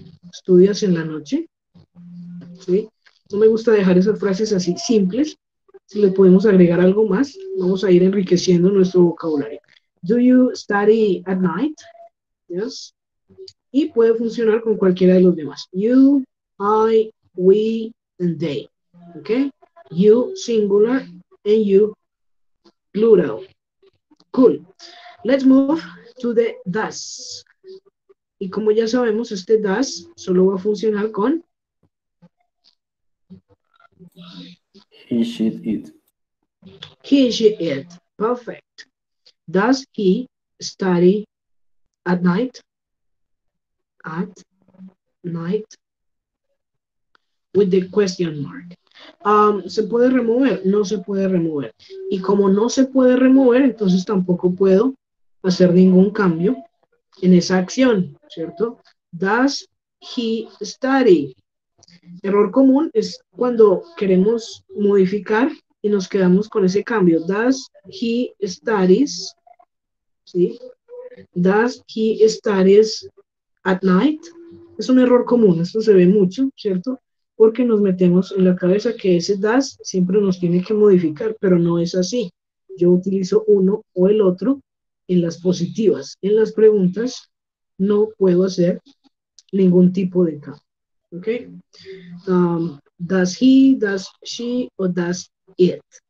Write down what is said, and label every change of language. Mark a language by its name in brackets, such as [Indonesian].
[Spanish] ¿Estudias en la noche? ¿Sí? No me gusta dejar esas frases así simples. Si le podemos agregar algo más, vamos a ir enriqueciendo nuestro vocabulario. [English] Do you study at night? Yes. [Spanish] Y puede funcionar con cualquiera de los demás. [English] You, I, we, and they. ¿Ok? You, singular, and you, plural. Cool. Let's move to the does. [Spanish] Y como ya sabemos, este does solo va a funcionar con [English] He, she, it. he, she, it. Perfect. Does he study at night? At night. With the question mark. [Spanish] ¿Se puede remover? No se puede remover. Y como no se puede remover, entonces tampoco puedo hacer ningún cambio en esa acción, ¿cierto? [English] Does he study? [Spanish] Error común es cuando queremos modificar y nos quedamos con ese cambio. [English] Does he studies? [Spanish] ¿Sí? [English] Does he studies at night? [Spanish] Es un error común, esto se ve mucho, ¿cierto? Porque nos metemos en la cabeza que ese does siempre nos tiene que modificar, pero no es así. Yo utilizo uno o el otro en las positivas. En las preguntas no puedo hacer ningún tipo de cambio. ¿Ok? [English] Does he, does she o does it.